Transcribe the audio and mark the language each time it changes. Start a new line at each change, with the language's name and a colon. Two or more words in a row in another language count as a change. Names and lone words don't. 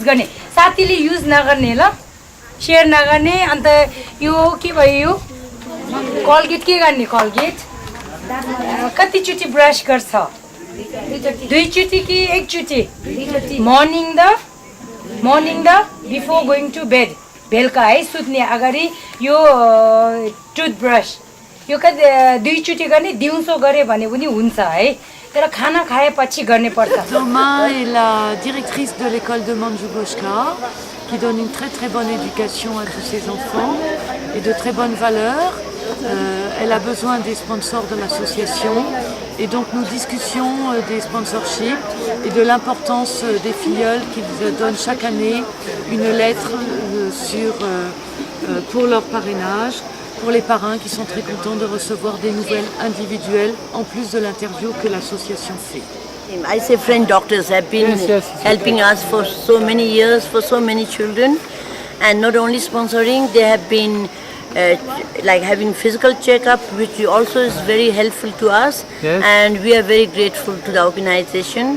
Nepali: गर्ने साथीले युज नगर्ने ल सेयर नगर्ने अन्त यो के भयो यो कलगेट के गर्ने कलगेट कतिचोटि ब्रस गर्छ दुईचोटि कि एकचोटि
English: morning the before going to bed
Nepali: बेलुका है सुत्ने अगाडि यो टुथब्रस यो कति दुईचोटि गर्ने दिउँसो गरे भने पनि हुन्छ है तर खाना खाएपछि गर्ने पर्छ।
French: Thomas est la directrice de l'école de Manjugoshka qui donne une très très bonne éducation à tous ses enfants et de très bonnes valeurs. Elle a besoin des sponsors de l'association et donc nous discutions des sponsorships et de l'importance des filleuls qu'ils donnent chaque année une lettre pour leur parrainage, pour les parrains qui sont très contents de recevoir des nouvelles individuelles en plus de l'interview que l'association fait.
English: I say friend doctors have been helping us for so many years, for so many children, and not only sponsoring, they have been like having physical checkup, which also is very helpful to us, and we are very grateful to the organization.